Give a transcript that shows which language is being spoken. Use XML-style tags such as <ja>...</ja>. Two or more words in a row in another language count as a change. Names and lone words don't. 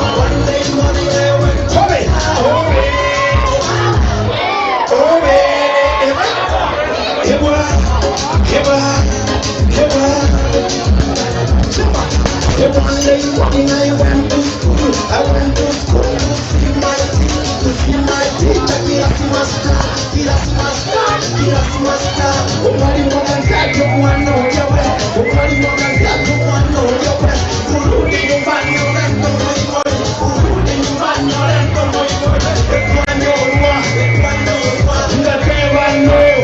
<en>One day morning I went to town. One day morning I went to school. I went to school to see my teeth, to see my teacher.</en> <sw>Umali mwangazaji mwana ujawe, umali mwangazaji mwana ujawe. Kurudi nyumbani urembo moyo, kurudi nyumbani urembo moyo.</sw> <guz>Ekwanyorwa, ngatewa no.</guz>